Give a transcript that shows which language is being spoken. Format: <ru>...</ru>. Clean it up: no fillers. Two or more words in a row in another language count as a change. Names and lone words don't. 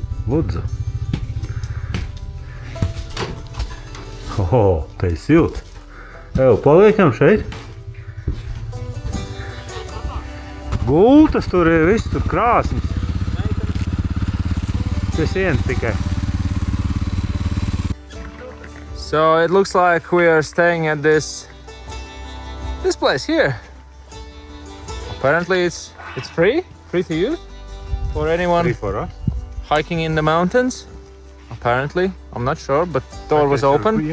<lv>Lūdzu. O, te ir silts. Evo, paliekam šeit. Gultas tur ir, viss tur krāsnis. Tas viens tikai.</lv> <en>So it looks like we are staying at this place here. Apparently it's free to use for anyone Free for us. hiking in the mountains. Apparently, I'm not sure, but door was open.</en>